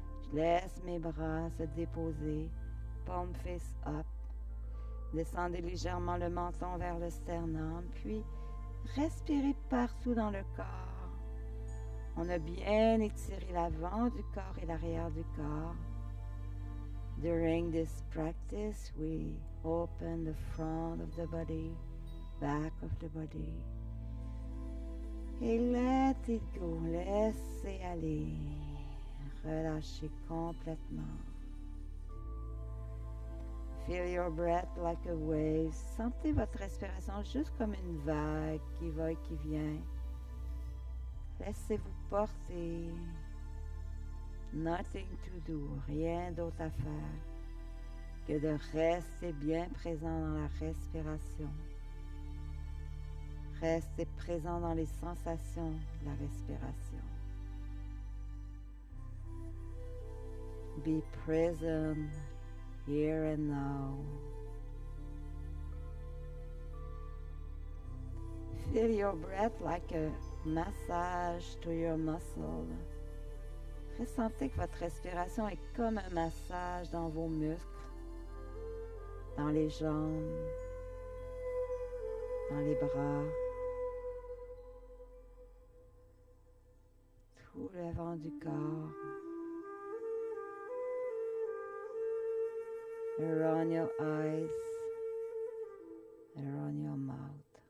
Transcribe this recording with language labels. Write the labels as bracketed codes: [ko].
[fr] Je laisse mes bras se déposer, [en] palm face up. [fr] Descendez légèrement le menton vers le sternum, puis respirez partout dans le corps. On a bien étiré l'avant du corps et l'arrière du corps. [en] During this practice, we open the front of the body, back of the body. [fr] Et [en] let it go, [fr] laissez aller, relâchez complètement. [en] Feel your breath like a wave. [fr] Sentez votre respiration juste comme une vague qui va et qui vient. Laissez-vous porter. [en] Nothing to do, [fr] rien d'autre à faire que de rester bien présent dans la respiration. Restez présent dans les sensations de la respiration. [en] Be present here and now. Feel your breath like a massage to your muscle. [fr] Ressentez que votre respiration est comme un massage dans vos muscles, dans les jambes, dans les bras, tout le vent du corps, [en] around your eyes, around your mouth.